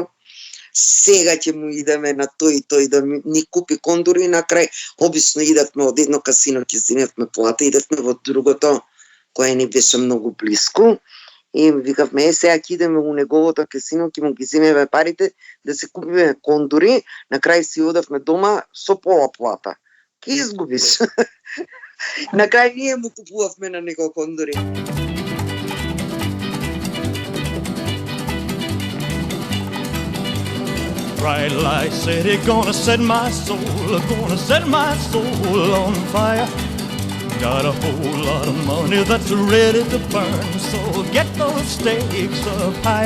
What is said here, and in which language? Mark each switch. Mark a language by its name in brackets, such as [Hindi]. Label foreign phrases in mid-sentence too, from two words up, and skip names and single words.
[Macedonian] Сега ќе му идеме на тој да ни купи кондори и на крај обично идевме од едно касино, ќе земевме плата, идевме во другото кое ни беше многу блиску. И викавме: сега ќе идеме у неговото касино, ќе му ги земеме парите да се купиме кондори, на крај си одевме дома со пола плата. Ќе изгубиш. На крај ние му купувавме на него кондори. [English] Bright light city, gonna set my soul on fire. Got a whole lot of money that's ready to burn, so get those stakes up higher.